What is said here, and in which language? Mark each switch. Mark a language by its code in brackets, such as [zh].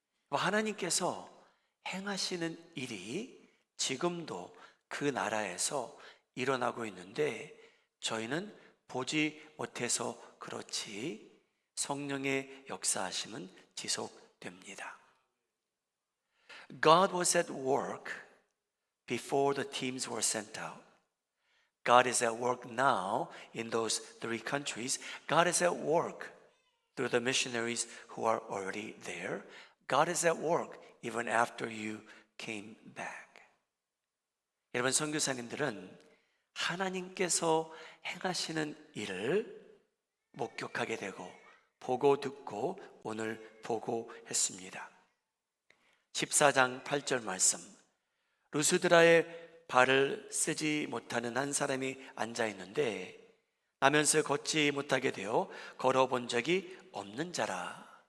[ko] 하나님께서 행하시는 일이 지금도 그 나라에서 일어나고 있는데 저희는 보지 못해서 그렇지 성령의 역사하심은 지속됩니다. [en] God was at work before the teams were sent out. God is at work now in those 3 countries. God is at work through the missionaries who are already there. God is at work even after you came back. [ko] 여러분, 선교사님들은 하나님께서 행하시는 일을 목격하게 되고 보고 듣고 오늘 보고했습니다. 14장 8절 말씀. 루스드라의 발을 쓰지 못하는 한 사람이 앉아 있는데 나면서 걷지 못하게 되어 걸어본 적이 없는 자라.